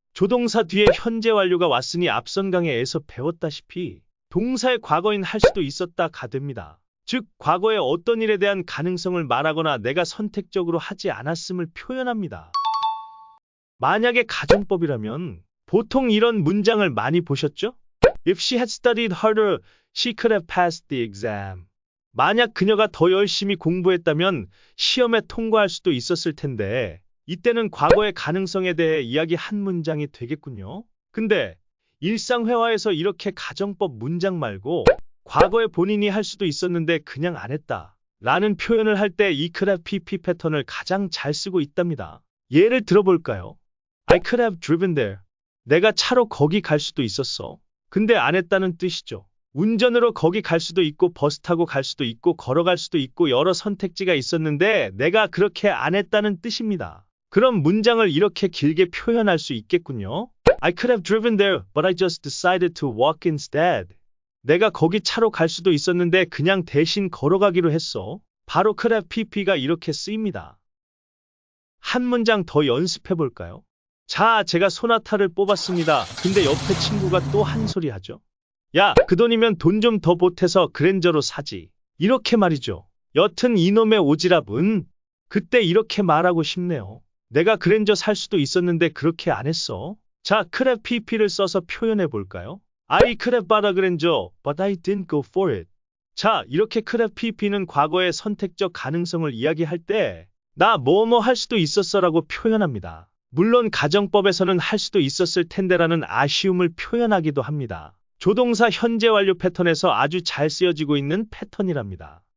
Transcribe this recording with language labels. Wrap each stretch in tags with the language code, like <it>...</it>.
<ko>조동사 뒤에 현재 완료가 왔으니 앞선 강의에서 배웠다시피 동사의 과거인 할 수도 있었다가 됩니다. 즉, 과거의 어떤 일에 대한 가능성을 말하거나 내가 선택적으로 하지 않았음을 표현합니다. 만약에 가정법이라면 보통 이런 문장을 많이 보셨죠?</ko> <en>If she had studied harder, she could have passed the exam.</en> <ko>만약 그녀가 더 열심히 공부했다면 시험에 통과할 수도 있었을 텐데 이때는 과거의 가능성에 대해 이야기 한 문장이 되겠군요. 근데 일상회화에서 이렇게 가정법 문장 말고 과거에 본인이 할 수도 있었는데 그냥 안 했다 라는 표현을 할 때 이 could have pp 패턴을 가장 잘 쓰고 있답니다. 예를 들어볼까요?</ko> <en>I could have driven there.</en> <ko>내가 차로 거기 갈 수도 있었어. 근데 안 했다는 뜻이죠. 운전으로 거기 갈 수도 있고 버스 타고 갈 수도 있고 걸어갈 수도 있고 여러 선택지가 있었는데 내가 그렇게 안 했다는 뜻입니다. 그럼 문장을 이렇게 길게 표현할 수 있겠군요.</ko> <en>I could have driven there, but I just decided to walk instead.</en> <ko>내가 거기 차로 갈 수도 있었는데 그냥 대신 걸어가기로 했어. 바로 could have pp가 이렇게 쓰입니다. 한 문장 더 연습해 볼까요? 자, 제가 소나타를 뽑았습니다. 근데 옆에 친구가 또 한 소리 하죠. 야, 그 돈이면 돈 좀 더 보태서 그랜저로 사지. 이렇게 말이죠. 여튼 이놈의 오지랖은 그때 이렇게 말하고 싶네요. 내가 그랜저 살 수도 있었는데 그렇게 안 했어. 자, could have pp를 써서 표현해 볼까요?</ko> <en>I could have bought a Granger, but I didn't go for it.</en> <ko>자, 이렇게 could have pp는 과거의 선택적 가능성을 이야기할 때 나 뭐뭐 할 수도 있었어라고 표현합니다. 물론 가정법에서는 할 수도 있었을 텐데라는 아쉬움을 표현하기도 합니다. 조동사 현재 완료 패턴에서 아주 잘 쓰여지고 있는 패턴이랍니다.</ko>